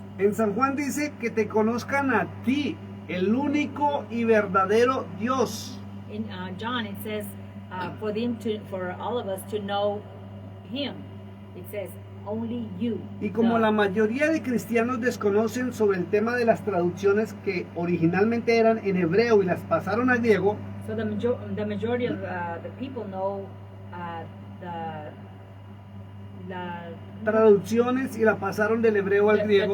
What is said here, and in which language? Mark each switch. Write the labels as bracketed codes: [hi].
[es] en San Juan dice que te conozcan a ti, el único y verdadero Dios. [en] In John, it says for all of us to know him. It says only you. [es] Y como la mayoría de cristianos desconocen sobre el tema de las traducciones que originalmente eran en hebreo y las pasaron al griego, [en] So the majority of the people know the [es] traducciones y la pasaron del hebreo al griego,